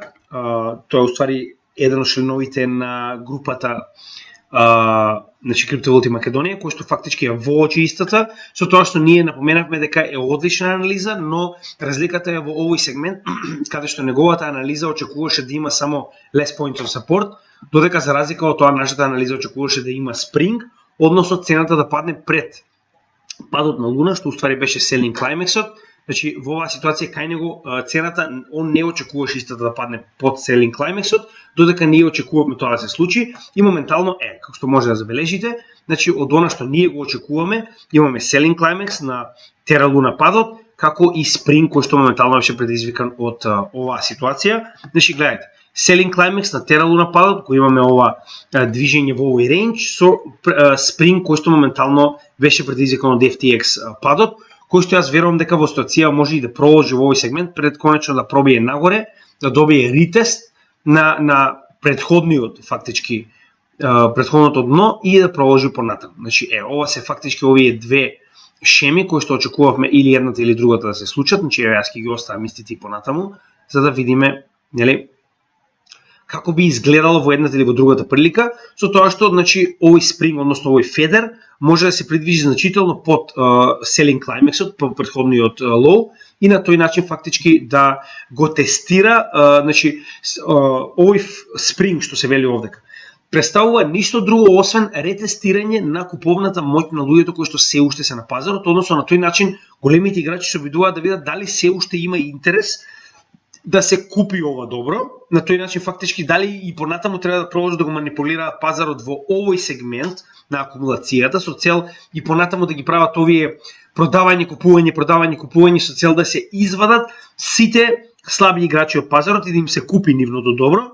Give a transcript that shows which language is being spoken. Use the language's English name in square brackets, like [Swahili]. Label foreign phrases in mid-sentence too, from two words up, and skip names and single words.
[Macedonian] Тоа е уствари еден од членовите на групата значи Криптовалути Македонија, кој што фактички ја воочи истата, со тоа што ние напоменавме дека е одлична анализа, но разликата е во овој сегмент, каде што неговата анализа очекуваше да има само [English] less points of support, [Macedonian] додека за разлика од тоа нашата анализа очекуваше да има спринг, односно цената да падне пред падот на Луна, што уствари беше [English] selling climax- [Macedonian] от. Значи во оваа ситуација кај него цената он не очекуваше истата да падне под [English] selling climax- [Macedonian] от, додека ние очекуваме тоа да се случи и моментално како што може да забележите, значи од она што ние го очекуваме, имаме [English] selling climax [Macedonian] на Terra Luna падот, како и спринг кој што моментално беше предизвикан од оваа ситуација. Значи гледајте, [English] selling climax [Macedonian] на Terra Luna падот, кој имаме ова движење во овој рейндж со спринг кој што моментално беше предизвикан од FTX падот, кој што јас верувам дека во ситуација може и да продолжи во овој сегмент пред конечно да пробие нагоре, да добие ретест на претходниот фактички претходното дно и да продолжи понатаму. Значи ова се фактички овие две шеми кои што очекувавме или едната или другата да се случат, значи јас ќе ги оставам истите и понатаму за да видиме, нели, како би изгледало во едната или во другата прилика, со тоа што значи овој спринг, односно овој федер може да се придвижи значително под [English] selling climax- [Macedonian] от, по претходниот лоу и на тој начин фактички да го тестира, значи овој спринг што се вели овдека представува ништо друго освен ретестирање на куповната моќ на луѓето кои што се уште се на пазарот, односно на тој начин големите играчи се обидуваат да видат дали се уште има интерес да се купи ова добро, на тој начин фактички дали и понатаму треба да продолжат да го манипулираат пазарот во овој сегмент на акумулацијата со цел и понатаму да ги прават овие продавање, купување со цел да се извадат сите слаби играчи од пазарот и да им се купи нивното добро.